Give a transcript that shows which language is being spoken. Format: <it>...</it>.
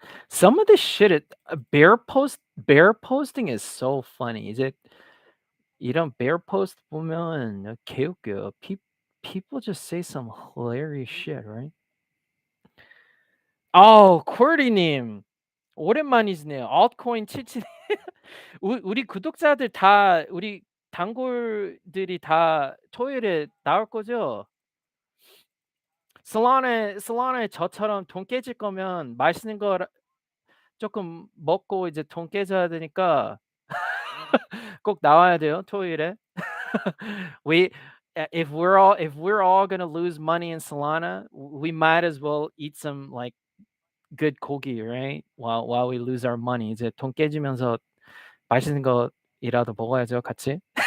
<en>Some of this shit, bear posting is so funny.</en> <ko>이제 이런 bear post 보면 개웃겨요.</ko> <en>People just say some hilarious shit, right?</en> <ko>쿼리님 오랜만이시네요. altcoin 치치 우리 구독자들 다 우리 단골들이 다 토요일에 나올 거죠? Solana에 저처럼 돈 깨질 거면 맛있는 거 조금 먹고 이제 돈 깨져야 되니까 꼭 나와야 돼요, 토요일에.</ko> <en>We if we're all gonna lose money in Solana, we might as well eat some like good 고기, right? While we lose our money.</en> <ko>이제 돈 깨지면서 맛있는 거이라도 먹어야죠, 같이.</ko>